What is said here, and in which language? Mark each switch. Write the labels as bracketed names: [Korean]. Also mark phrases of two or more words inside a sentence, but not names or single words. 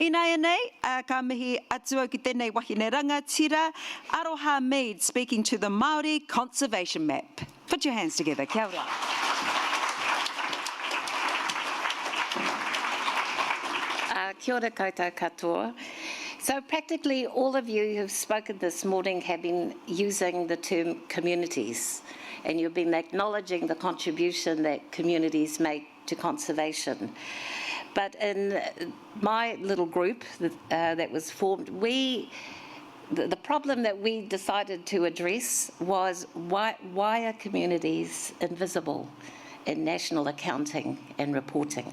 [Māori] Ina nei, ka mihi atu ki tēnei wahine rangatira, Aroha Mead [English] speaking to the Māori Conservation Map. Put your hands together, [Māori] kia ora. Kia ora koutou katoa. [English] So practically all of you who have spoken this morning have been using the term communities, and you've been acknowledging the contribution that communities make to conservation. But in my little group that was formed, the problem that we decided to address was why are communities invisible in national accounting and reporting?